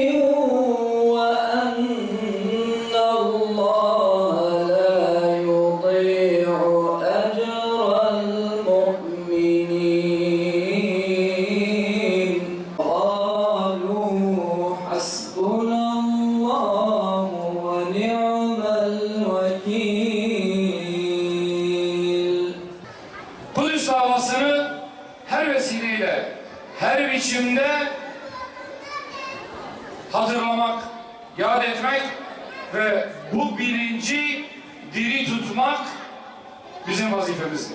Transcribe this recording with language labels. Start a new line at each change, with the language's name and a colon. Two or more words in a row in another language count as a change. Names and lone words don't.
Arabic: وأن الله لا يضيع أجر المؤمنين قالوا حسبنا الله ونعم الوكيل.
Turkish: Kudüs davasını her vesileyle, her biçimde hatırlamak, yad etmek ve bu bilinci diri tutmak bizim vazifemizdir.